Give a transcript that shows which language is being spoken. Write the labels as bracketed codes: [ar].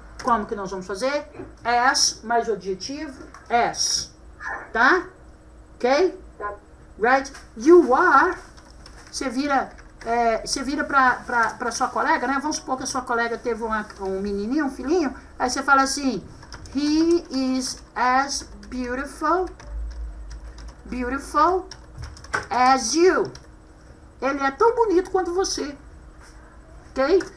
[pt] Como que nós vamos fazer? As, mais o adjetivo, as. Tá? Ok? [en] Right? You are. [pt] Você vira para sua colega, né? Vamos supor que a sua colega teve um menininho, um filhinho. Aí você fala assim, [en] he is as beautiful as you. [pt] Ele é tão bonito quanto você. Ok?